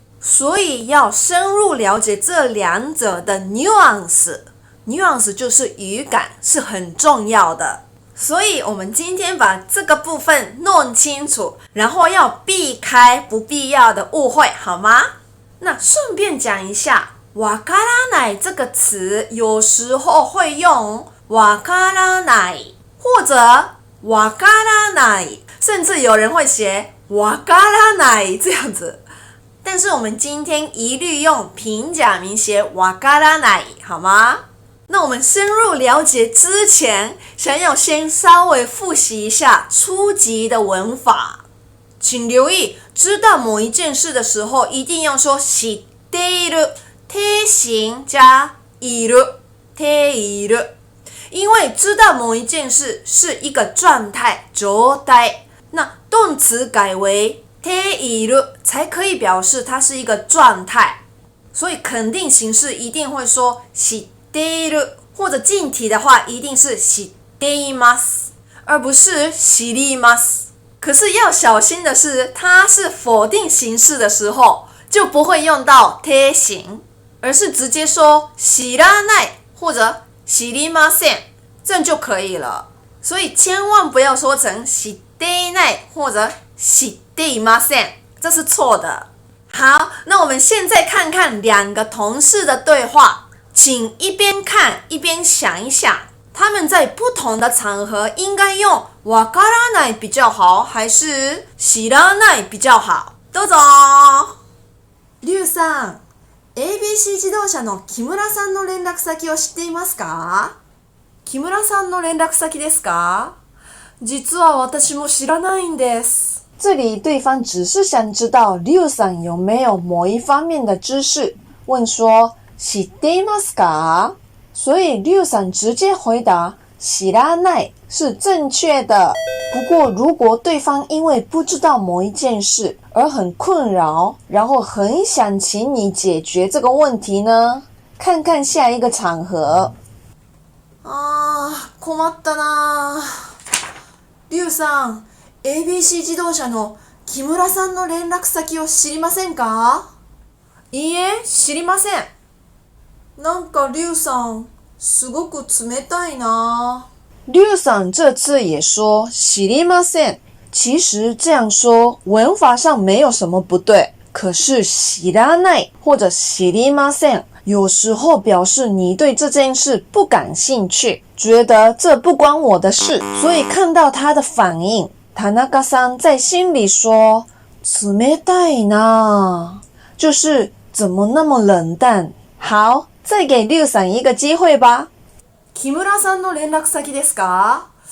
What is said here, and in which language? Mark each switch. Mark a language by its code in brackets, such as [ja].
[zh] 所以要深入了解这两者的 nuance 就是语感，是很重要的。所以我们今天把这个部分弄清楚，然后要避开不必要的误会，好吗？那顺便讲一下，わからない这个词有时候会用わからない或者わからない，甚至有人会写わからない这样子。但是我们今天一律用平假名写わからない，好吗？那我们深入了解之前，想要先稍微复习一下初级的文法。请留意，知道某一件事的时候，一定要说知っている，定型加いる，ている。因为知道某一件事是一个状态，状態，那动词改为ている才可以表示它是一个状态，所以肯定形式一定会说知っている，或者近体的话一定是知っています，而不是知ります。可是要小心的是，它是否定形式的时候就不会用到て形，而是直接说知らない或者知りません，这样就可以了。所以千万不要说成知っていない或者知っていません，这是错的。好，那我们现在看看两个同事的对话，请一边看一边想一想，他们在不同的场合应该用わからない比较好，还是知らない比较好？ [ja] どうぞ。リュウさん、ABC 自動車の木村さんの連絡先を知っていますか？木村さんの連絡先ですか？実は私も知らないんです。 [zh] 这里对方只是想知道リュウさん有没有某一方面的知识，问说知っていますか？所以リュウさん直接回答知らない是正确的。不过如果对方因为不知道某一件事而很困扰，然后很想请你解决这个问题呢？看看下一个场合。 [ja] 困ったな。リュウさん、ABC 自動車の木村さんの連絡先を知りませんか？いいえ、知りません。なんかリュウさん、すごく冷たいな。 [zh] リュウさん这次也说知りません。其实这样说文法上没有什么不对，可是知らない或者知りません有时候表示你对这件事不感兴趣，觉得这不关我的事，所以看到他的反应，田中さん在心里说冷たいな，就是怎么那么冷淡。好，再给リュウさん一个机会吧。 [ja] 木村さんの連絡先ですか？